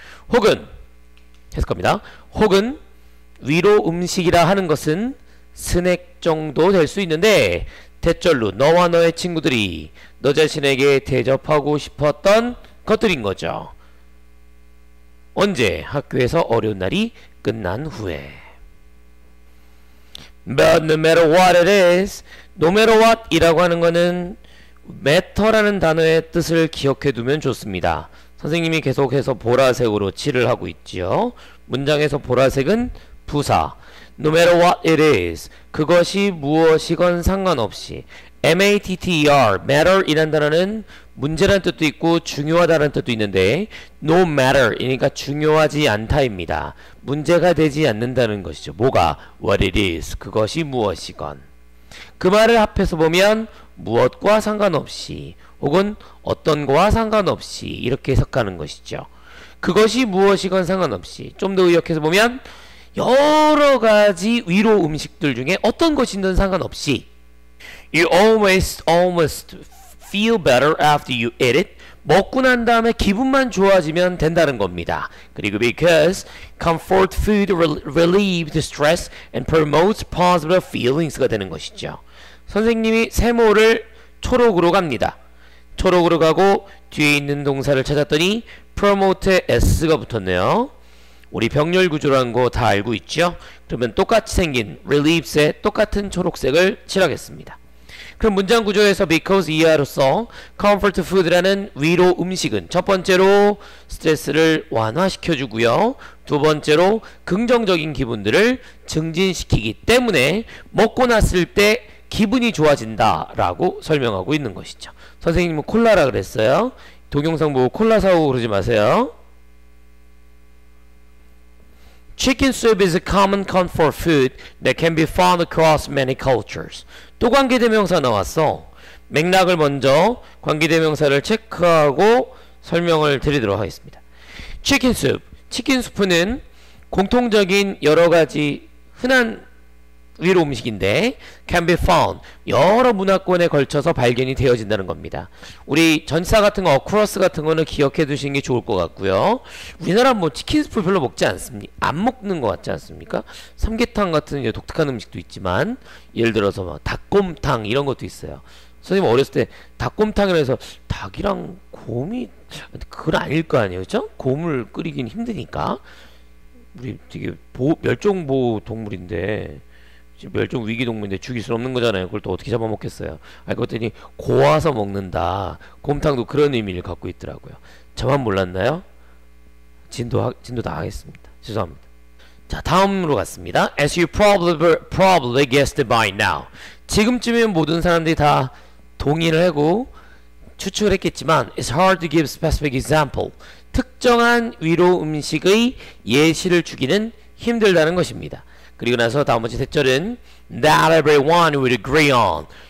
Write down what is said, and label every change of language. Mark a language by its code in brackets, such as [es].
[ko] 혹은 해석 겁니다. 혹은 위로 음식이라 하는 것은 스낵 정도 될 수 있는데 대절로 너와 너의 친구들이 너 자신에게 대접하고 싶었던 것들인 거죠. 언제? 학교에서 어려운 날이 끝난 후에. [en] But no matter what [ko] it is, no matter what 이라고 하는 거는 matter라는 단어의 뜻을 기억해 두면 좋습니다. 선생님이 계속해서 보라색으로 칠을 하고 있지요. 문장에서 보라색은 부사. [en] No matter what it is, [ko] 그것이 무엇이건 상관없이. matter, matter 이란 단어는 문제라는 뜻도 있고 중요하다는 뜻도 있는데 no matter 이니까 중요하지 않다입니다. 문제가 되지 않는다는 것이죠. 뭐가? [en] what it is, [ko] 그것이 무엇이건. 그 말을 합해서 보면 무엇과 상관없이 혹은 어떤 거와 상관없이 이렇게 해석하는 것이죠. 그것이 무엇이건 상관없이. 좀 더 의역해서 보면 여러 가지 위로 음식들 중에 어떤 것이든 상관없이 [en] You almost feel better after you eat it. [ko] 먹고 난 다음에 기분만 좋아지면 된다는 겁니다. 그리고 [en] because comfort food relieves the stress and promotes positive feelings [ko] 가 되는 것이죠. 선생님이 세모를 초록으로 갑니다. 초록으로 가고 뒤에 있는 동사를 찾았더니 promote에 s가 붙었네요. 우리 병렬 구조라는 거 다 알고 있죠? 그러면 똑같이 생긴 relieves에 똑같은 초록색을 칠하겠습니다. 그럼 문장 구조에서 because 이하로서 comfort food라는 위로 음식은 첫 번째로 스트레스를 완화시켜 주고요. 두 번째로 긍정적인 기분들을 증진시키기 때문에 먹고 났을 때 기분이 좋아진다 라고 설명하고 있는 것이죠. 선생님은 콜라라 그랬어요. 동영상 보고 콜라 사오고 그러지 마세요. [en] Chicken soup is a common comfort food that can be found across many cultures. [ko] 또 관계대명사 나왔어. 맥락을 먼저 관계대명사를 체크하고 설명을 드리도록 하겠습니다. Chicken soup, 치킨 수프는 공통적인 여러가지 흔한 위로 음식인데 [en] can be found, [ko] 여러 문화권에 걸쳐서 발견이 되어진다는 겁니다. 우리 전치사 같은 거, across 같은 거는 기억해 두시는 게 좋을 것 같고요. 우리나라 뭐 치킨 스프 별로 먹지 않습니까? 안 먹는 것 같지 않습니까? 삼계탕 같은 독특한 음식도 있지만 예를 들어서 뭐 닭곰탕 이런 것도 있어요. 선생님 어렸을 때 닭곰탕이라 해서 닭이랑 곰이 그건 아닐 거 아니에요, 그렇죠? 곰을 끓이긴 힘드니까. 우리 되게 멸종보호 동물인데 멸종 위기 동물인데 죽일 수 없는 거잖아요. 그걸 또 어떻게 잡아먹겠어요. 알고 봤더니 고아서 먹는다. 곰탕도 그런 의미를 갖고 있더라고요. 저만 몰랐나요? 진도 다 하겠습니다. 죄송합니다. 자, 다음으로 갔습니다. [en] As you probably guessed by now. [ko] 지금쯤이면 모든 사람들이 다 동의를 하고 추측을 했겠지만 [en] It's hard to give specific example. [ko] 특정한 위로 음식의 예시를 주기는 힘들다는 것입니다. 그리고 나서 다음 번째 대절은 [en] That everyone would agree on.